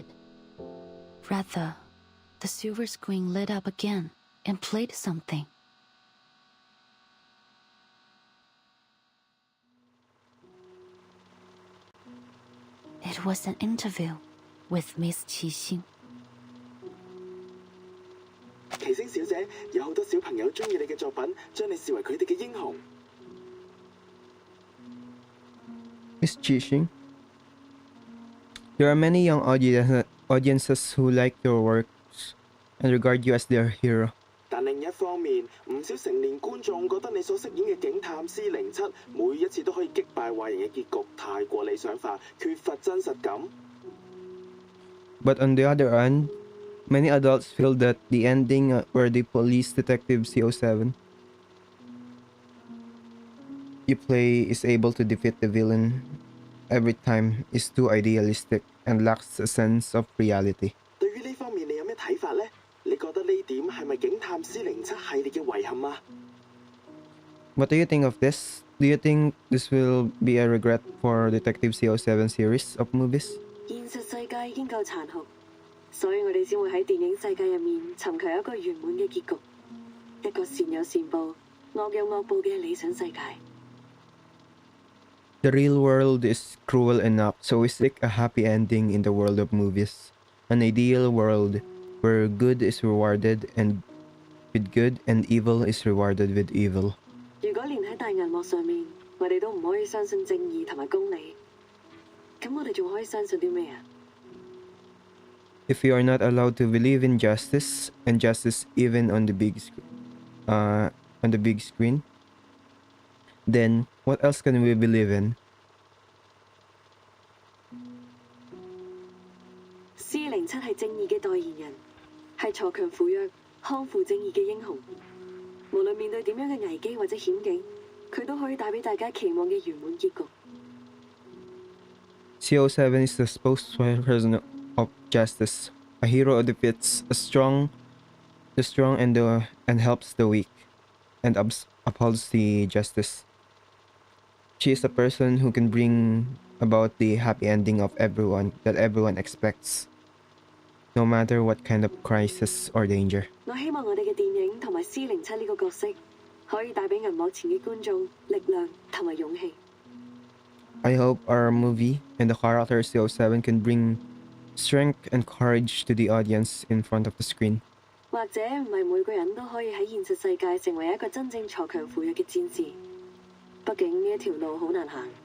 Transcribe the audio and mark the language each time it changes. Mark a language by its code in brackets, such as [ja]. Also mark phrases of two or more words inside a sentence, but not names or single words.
[en] Rather, the silver screen lit up again and played something. It was an interview with Miss Qixing. [yue] 奇星小姐，有好多小朋友中意你嘅作品，將你視為佢哋嘅英雄。 [en] Miss Qixing. There are many young audiences who like your works and regard you as their hero. [yue] 但另一方面，唔少成年觀眾覺得你所飾演嘅警探 C07每一次都可以擊敗壞人嘅結局太過理想化，缺乏真實感。 [en] But on the other hand, many adults feel that the ending where the police detective CO7 you play is able to defeat the villain every time is too idealistic and lacks a sense of reality. [yue] 對於呢方面，你有咩睇法呢？你覺得呢點係咪警探 C07系列嘅遺憾啊？ [en] What do you think of this? Do you think this will be a regret for Detective CO7 series of movies? [yue] 現實世界已經夠殘酷，所以我哋先會喺電影世界入面尋求一個圓滿嘅結局，一個善有善報、惡有惡報嘅理想世界。 [en] The real world is cruel enough, so we seek a happy ending in the world of movies. An ideal world where good is rewarded and with good and evil is rewarded with evil. [yue] 如果連喺大銀幕上面，我哋都唔可以相信正義同埋公理，咁我哋仲可以相信啲咩啊？ [en] If we are not allowed to believe in justice, and justice even on the big screen, on the big screen, then what else can we believe in? [yue] C07係正義嘅代言人，係鋤強扶弱、匡扶正義嘅英雄。無論面對點樣嘅危機或者險境，佢都可以帶俾大家期望嘅圓滿結局。 [en] CO7 is the spokesperson of justice, a hero who defeats the strong and helps the weak, and upholds the justice. She is the person who can bring about the happy ending of everyone that everyone expects, no matter what kind of crisis or danger. [yue] 我希望我哋嘅電影同埋 C07呢個角色，可以帶俾銀幕前嘅觀眾力量同埋勇氣。 [en] I hope our movie and the character CO7 can bring strength and courage to the audience in front of the screen. [yue] 或者唔係每個人都可以喺現實世界成為一個真正鋤強扶弱嘅戰士，畢竟呢一條路好難行。